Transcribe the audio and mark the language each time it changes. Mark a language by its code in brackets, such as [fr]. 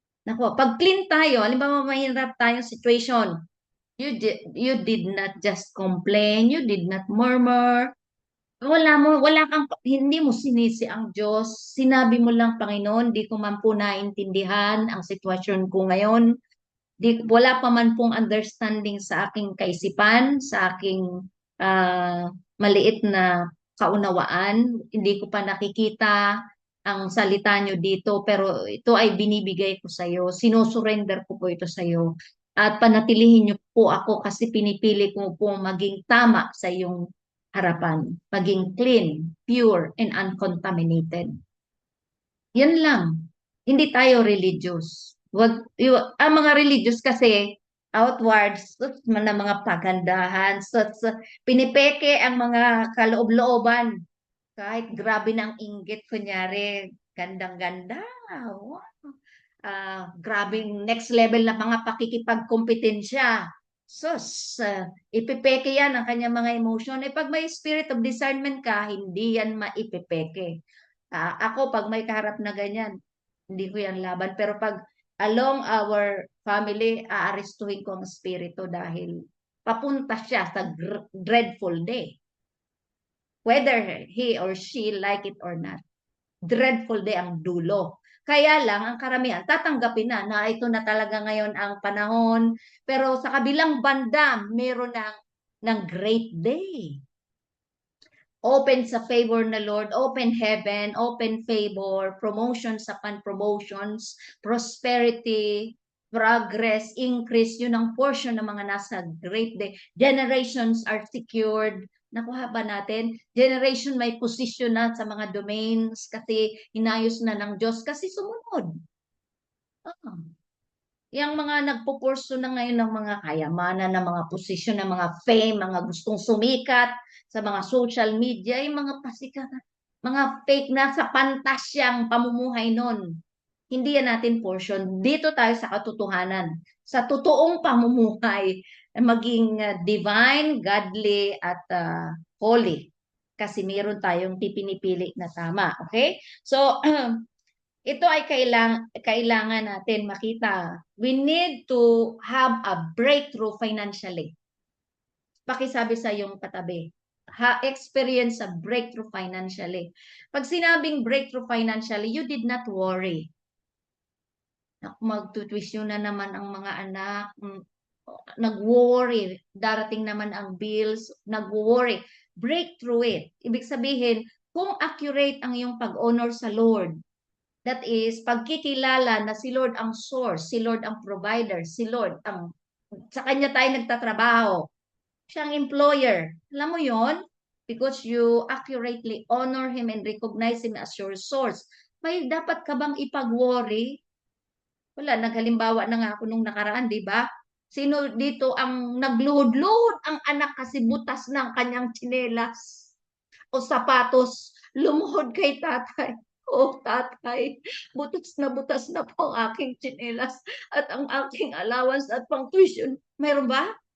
[tl] Nako, pag clean tayo, halimbawa mahirap tayong [en] situation, you did not just complain, you did not murmur. [tl] Wala kang, hindi mo sinisi ang Diyos. Sinabi mo lang, Panginoon, di ko man po naintindihan ang sitwasyon ko ngayon. Wala pa man pong understanding sa aking kaisipan, sa aking maliit na kaunawaan. Hindi ko pa nakikita ang salita nyo dito, pero ito ay binibigay ko sa iyo. Sinusurrender ko po ito sa iyo. At panatilihin niyo po ako kasi pinipili ko po maging tama sa iyong harapan. Maging [en] clean, pure, and uncontaminated. [tl] Yan lang. Hindi tayo religious. Ang mga religious kasi outwards, na mga pagandahan, pinipeke ang mga kaloob-looban. Kahit grabe ng inggit, kunyari, gandang-ganda. Wow. Grabing next level na mga pakikipagkompetensya. Sus, ipipeke yan ang kanyang mga emotion. Eh, pag may spirit of discernment ka, hindi yan maipipeke. Ako, pag may kaharap na ganyan, hindi ko yan laban. Pero pag [en] along our family, [tl] aarestuhin ko ang spirito dahil papunta siya sa dreadful day. [en] Whether he or she like it or not. [tl] Dreadful day ang dulo. Kaya lang, ang karamihan, tatanggapin na ito na talaga ngayon ang panahon. Pero sa kabilang banda, meron ng great day. [en] Open sa favor na Lord, open heaven, open favor, promotions upon promotions, prosperity, progress, increase, [tl] yun ang portion ng mga nasa [en] great day. Generations are secured. [tl] Nakuha ba natin? Generation may position na sa mga domains kasi inayos na ng Diyos kasi sumunod. Ah. Yang mga nagpupurso na ngayon ng mga kayamanan, ng mga posisyon, ng mga fame, mga gustong sumikat sa mga social media, yung mga pasikat, mga fake na sa pantasyang pamumuhay nun. Hindi yan natin portion. Dito tayo sa katotohanan, sa totoong pamumuhay, maging divine, godly, at holy. Kasi meron tayong pipinipili na tama. Okay? So, ito ay kailangan natin makita. [en] We need to have a breakthrough financially. [tl] Pakisabi sa iyong katabi, [en] experience a breakthrough financially. [tl] Pag sinabing [en] breakthrough financially, you did not worry. [tl] Magtutuition na naman ang mga anak, nag-worry, darating naman ang bills, nag-worry. [en] Breakthrough it. [tl] Ibig sabihin, kung accurate ang iyong pag-honor sa Lord, [en] that is, [tl] pagkikilala na si Lord ang source, si Lord ang provider, si Lord ang, sa Kanya tayo nagtatrabaho. Siya ang employer. Alam mo yon? [en] Because you accurately honor Him and recognize Him as your source. [tl] May dapat ka bang ipag-worry? Wala, naghalimbawa na nga ako nung nakaraan, di ba? Sino dito ang nagluhod-luhod ang anak kasi butas ng kanyang tsinelas o sapatos, lumuhod kay tatay. Oh, tatay, butas na po ang aking tsinelas at ang aking allowance at pang tuition. Meron ba?